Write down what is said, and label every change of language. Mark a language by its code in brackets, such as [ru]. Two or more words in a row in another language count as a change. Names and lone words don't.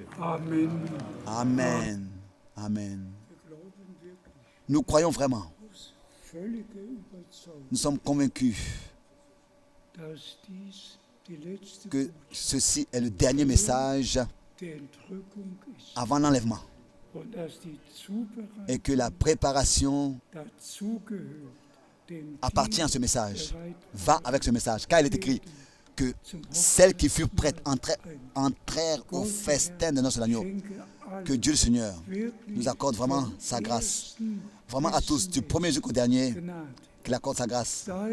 [de] Amen. Amen. Amen. Wir glauben wirklich [fr] Nous croyons vraiment, [de] aus völliger Überzeugung, [fr] nous sommes convaincus [de] dass dies die letzte [fr] que [de] Botschaft [fr] ceci est le dernier message [de] der Entrückung ist [fr] avant l'enlèvement [de] und dass die Zubereitung [fr] et que la préparation [de] dazugehört, denn [fr] appartient à ce message, va avec ce message. Car il est écrit que celles qui furent prêtes entrèrent au festin de notre agneau. Que Dieu le Seigneur nous accorde vraiment sa grâce. Vraiment à tous, du premier jusqu'au dernier, qu'il accorde sa grâce.